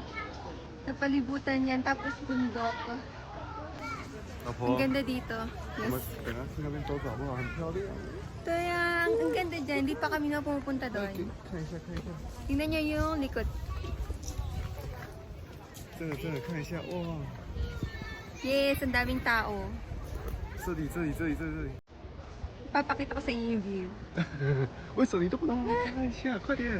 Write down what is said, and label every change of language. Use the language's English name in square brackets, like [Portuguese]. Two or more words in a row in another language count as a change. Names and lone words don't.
[Filipino] Napalibutan yan, tapos bundok. [Chinese] 老 [Filipino] Ang [Chinese] 婆， [Filipino] ganda dito. [Chinese] 我们 Yes. 等下去那边走走好不好？很漂亮。 [Filipino] Ito yan. Ang ganda dyan. Hindi pa kami na pumupunta [Chinese] 来， [Filipino] doon. [Chinese] 看一下，看一下， [Filipino] Tingnan nyo yung likod. [Chinese] 真的看一下，哇！ [Filipino] Yes, ang daming tao. [Chinese] 这里，这里，这里，这里，这里。 [Filipino] Papakita ko sa inyo yung view. [Chinese] 为什么你都不让我看一下？快点！